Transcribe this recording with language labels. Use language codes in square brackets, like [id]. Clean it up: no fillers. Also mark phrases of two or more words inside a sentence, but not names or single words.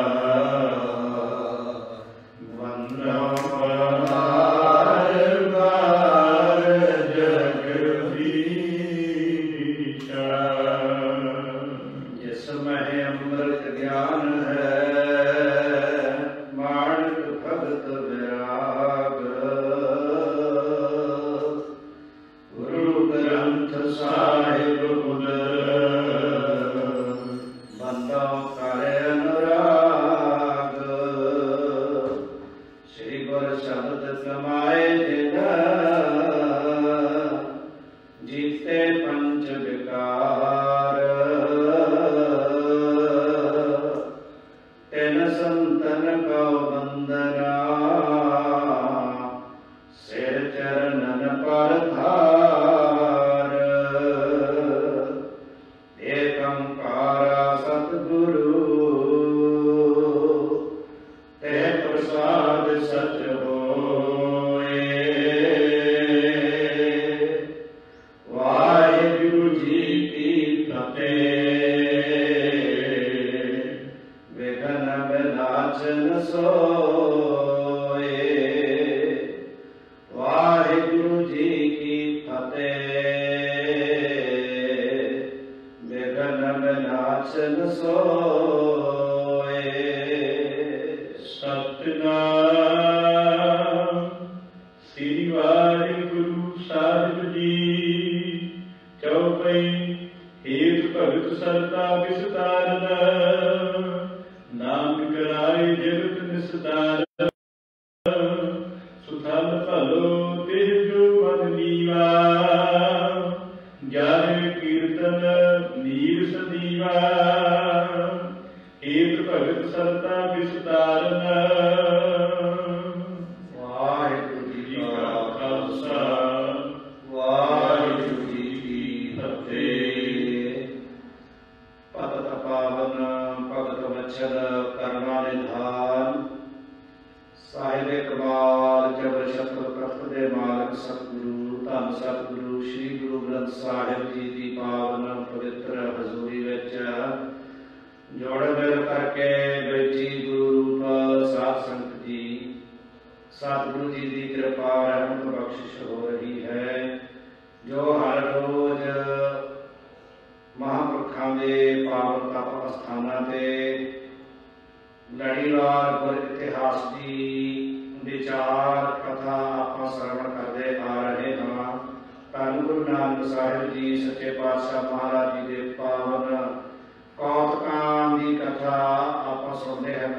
[bra] वंदो बार बार जगदीशा, जिसमें अमृत ज्ञान है, माणक भगत विराग। गुरु ग्रंथ साहिब उदर, बंदो करे अनुराग। श्री गुरु शब्द कमाए जिन, जीते पंच विकार। तिन संतन को वंदना, सिर चरणन पर धार। एकंकारा सतगुरु, ते प्रसाद सच होए। वाहिगुरु जी की फतेह, विघ्न विनाशन सोए। वाहिगुरु जी की फतेह, विघ्न विनाशन सोए। [pa] ਸਤਿਨਾਮ ਸ੍ਰੀ ਵਾਹਿਗੁਰੂ ਸਾਹਿਬ ਜੀ। [bra] चौपई हेत भगत सरता विस्तारन, नाम कराए जगत निस्तारन। सुथल भलो तेजो मन नीवा, ज्ञान कीर्तन नीर सदीवा। हेत भगत सरता विस्तारन, [pa] ਵਾਹਿਗੁਰੂ ਜੀ ਕਾ ਖ਼ਾਲਸਾ, ਵਾਹਿਗੁਰੂ ਜੀ ਕੀ ਫ਼ਤਿਹ। ਭਗਤ ਪਾਵਨ ਭਗਤ ਵਤਸਲ ਕਰਮਾ ਨਿਧਾਨ, ਸਾਹਿਬ ਕਮਾਲ ਜਬਰ ਸ਼ਕਲ ਪ੍ਰਖਟ ਦੇ ਮਾਲਕ ਸਤਿਗੁਰੂ ਧੰਨ ਸਤਿਗੁਰੂ ਸ੍ਰੀ ਗੁਰੂ ਗ੍ਰੰਥ ਸਾਹਿਬ ਜੀ ਕੀ ਪਾਵਨ ਪਵਿੱਤਰ ਹਜ਼ੂਰੀ ਵਿਚ ਜੋੜ ਮਿਲ ਕਰਕੇ ਬੈਠੀ ਗੁਰੂ ਰੂਪ ਸਾਧ ਸੰਗਤ ਜੀ। ਸਤਿਗੁਰੂ ਜੀ ਕੀ ਕਿਰਪਾ ਰਹਿਮਤ ਬਖ਼ਸ਼ਿਸ਼ ਹੋ ਰਹੀ ਹੈ, ਜੋ ਹਰ ਰੋਜ਼ ਮਹਾਂਪੁਰਖੋਂ ਕੇ ਪਾਵਨ ਤਪ ਅਸਥਾਨਾਂ ਤੇ ਲੜੀਵਾਰ ਗੁਰ ਇਤਿਹਾਸ ਦੀ ਵਿਚਾਰ ਕਥਾ ਆਪਾਂ ਸਰਵਣ ਕਰਦੇ ਆ ਰਹੇ ਹਾਂ। ਧੰਨ ਗੁਰੂ ਨਾਨਕ ਸਾਹਿਬ ਜੀ ਸੱਚੇ ਪਾਤਸ਼ਾਹ ਮਹਾਰਾਜ ਜੀ ਦੇ ਪਾਵਨ ਕੌਤਕਾਂ ਦੀ ਕਥਾ ਆਪਾਂ ਸੁਣਦੇ ਹਾਂ।